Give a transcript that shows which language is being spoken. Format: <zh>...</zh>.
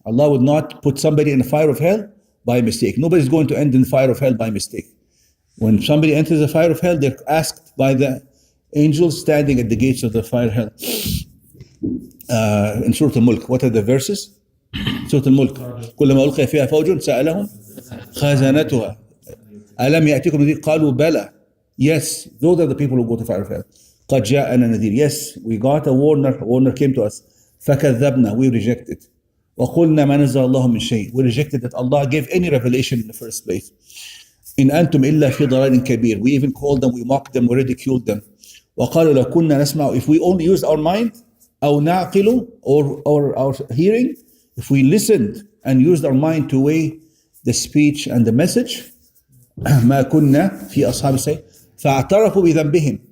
<en>Allah would not put somebody in the fire of hell by mistake. Nobody's going to end in the fire of hell by mistake. When somebody enters the fire of hell, they're asked by the angels standing at the gates of the fire of hell. In Surah Al-Mulk, what are the verses? Surah Al-Mulk.</en> <ar>كلما ألقي فيها فوج سألهم خزنتها ألم يأتكم نذير قالوا بلى.</ar> <en>Yes, those are the people who go to fire of hell.</en> <ar>قد جاءنا نذير.</ar> <en>Yes, we got a warner came to us. فكذبنا, we rejected.</en> <ar>وقلنا ما نزل الله من شيء.</ar> <en>We rejected that Allah gave any revelation in the first place.</en> <ar>إن أنتم إلا في ضلال كبير.</ar> <en>We even called them, we mocked them, we ridiculed them.</en> <ar>وقالوا لو كنا نسمع,</ar> <en>if we only used our mind,</en> <ar>أو نعقل,</ar> <en>or our hearing, if we listened and used our mind to weigh the speech and the message,</en> <ar>ما كنا في أصحاب السعير فاعترفوا بذنبهم.</ar>